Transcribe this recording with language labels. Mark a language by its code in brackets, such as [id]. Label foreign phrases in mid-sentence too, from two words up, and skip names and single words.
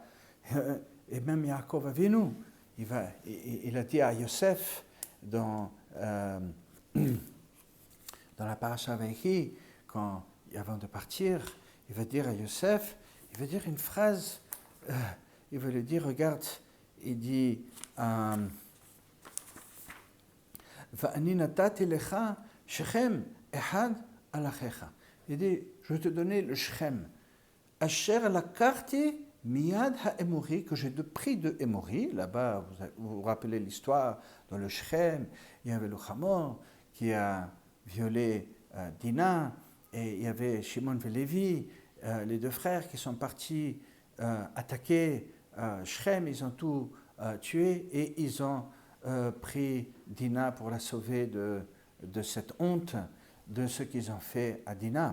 [fr] Et même Yaakov Avinu, il a dit à Yosef dans la paracha Vaïchi, avant de partir, il va dire à Yosef, il va dire une phrase, il va lui dire, regarde, il dit, [he] ואני נתתי לך שכם אחד על אחיך. [fr] Il dit, je vais te donner le Shechem. [he] אשר לקחתי מיד האמורי, [fr] que j'ai pris de Emori. Là-bas, vous vous rappelez l'histoire, dans le Shechem, il y avait le Hamor qui a violé Dina, et il y avait Shimon et Lévi, les deux frères qui sont partis attaquer Shechem, ils ont tout tué, et ils ont pris Dina pour la sauver de cette honte de ce qu'ils ont fait à Dina.